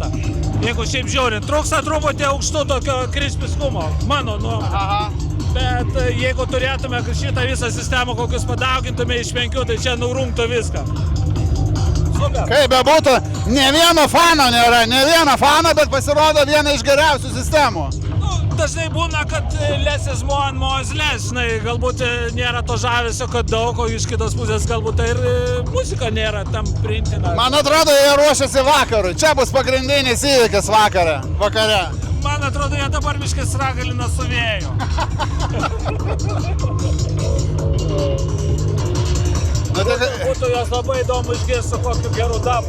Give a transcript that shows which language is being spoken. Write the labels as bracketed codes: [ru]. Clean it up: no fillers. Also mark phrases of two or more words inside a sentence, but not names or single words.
[lt] Jeigu šiaip žiūrint, trūksta truputį aukštų tokio krispiškumo, mano nuomonė. Bet jeigu turėtume šitą visą sistemą kokius padaugintume iš 5, tai čia nurungtų viską. Super. Kaip bebūtų, ne vieno fano nėra, bet pasirodo viena iš geriausių sistemų. Dažnai būna, kad [en] less is more and more is less, [lt] galbūt nėra to žavesio, kad daug, o iš kitos pusės galbūt ir muzika nėra tam priimtina. Man atrodo, jie ruošiasi vakarui. Čia bus pagrindinis įvykis vakare. Man atrodo, jie dabar biškis ragalina su vėju. Būtų jos labai įdomu išgirsti su kokiu geru dabu.